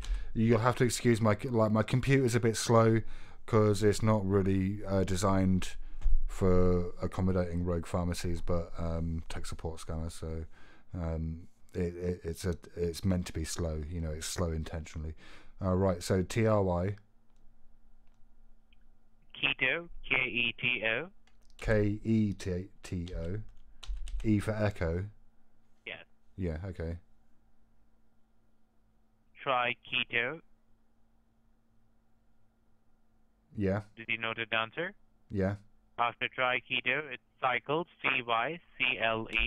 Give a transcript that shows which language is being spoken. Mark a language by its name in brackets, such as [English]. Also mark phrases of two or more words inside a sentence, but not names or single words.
[English] You'll have to excuse my computer's a bit slow because it's not really designed for accommodating rogue pharmacies, but tech support scanners. So it's meant to be slow. You know, it's slow intentionally. Right. So TRY. Keto. K-E-T-O. K-E-T-O. E for echo. Yes. Yeah. Okay. Try Keto. Yeah. Did you note it down, sir? Yeah. After Try Keto, it's Cycle, C-Y-C-L-E.